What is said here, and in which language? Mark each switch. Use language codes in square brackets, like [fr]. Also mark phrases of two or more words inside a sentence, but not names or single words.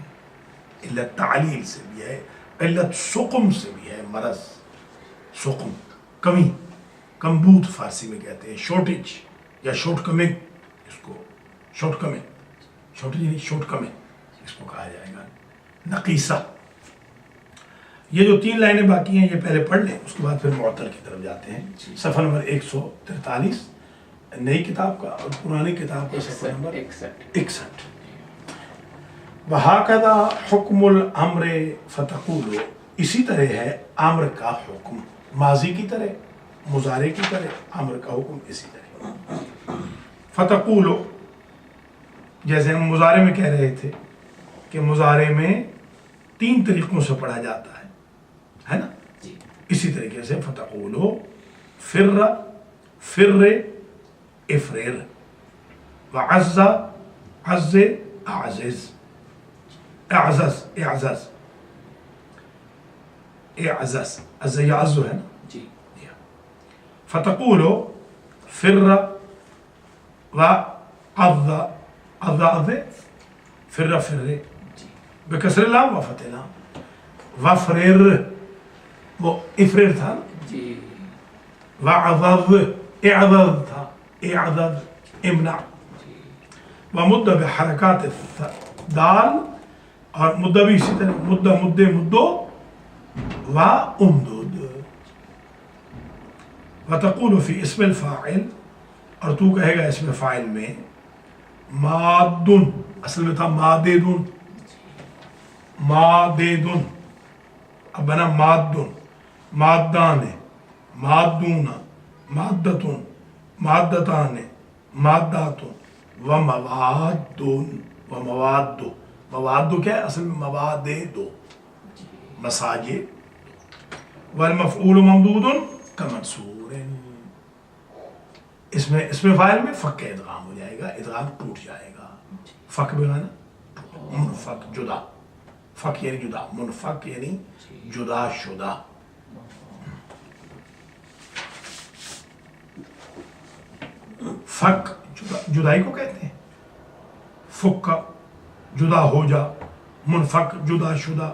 [ur] علت تعلیل سے بھی ہے، علت سقم سے بھی ہے، مرض سقم، کمی، کمبود فارسی میں کہتے ہیں، شارٹیج یا شارٹ کمنگ، اس کو شارٹ کمنگ، شارٹیج یعنی شارٹ کمنگ اس کو کہا جائے گا، نقیصہ۔ یہ جو 3 لائنیں باقی ہیں یہ پہلے پڑھ لیں، اس کے بعد پھر معتل کی طرف جاتے ہیں۔ صفحہ نمبر 143 نئی کتاب کا، اور پرانی کتاب کا صفحہ نمبر 61۔ [ar] وَهَكَذَا حُكْمُ الْأَمْرِ فَتَقُولُ، [ur] اسی طرح ہے امر کا حکم، ماضی کی طرح، مضارع کی طرح، امر کا حکم اسی طرح۔ فَتَقُولُ، جیسے ہم مضارع میں کہہ رہے تھے کہ مضارع میں 3 طریقوں سے پڑھا جاتا ہے نا، اسی طریقے سے [ar] فتقولو فر، فر، افرر، وعز، عز، اعزز، اعزز، اعزز، اعزز، عز یعز [ur] ہے نا۔ [ar] فتقولو فر وعض، عض، عض، فر، فر، بکسر لام و فتح لام، وفرر، وہ افرر تھا، وعضض، اعضض تھا، اعضض، امنع، ومد بحرکات دال، [ur] اور مدہ بھی اسی طرح، [ar] مدہ، مدے، مدو، و امدود۔ وتقول فی اسم الفاعل، [ur] اور تو کہے گا اسم فاعل میں، مادن، اصل میں تھا ماددن، ماددن، اب بنا مادن، مادان، مادون، مادتن، مادتان، مادات، وموادن، ومواد، مواد کیا ہے اصل میں؟ [ar] مواد دو، مساجد، والمفعول ممدود کمنصور۔ [ur] اس میں فاعل میں فک ادغام ہو جائے گا، ادغام ٹوٹ جائے گا، فک بمانا منفک، جدا، فک یعنی جدا، منفک یعنی جدا شدہ۔ فک جدائی کو کہتے ہیں، فک جدا ہو جا، منفک جدا شدہ۔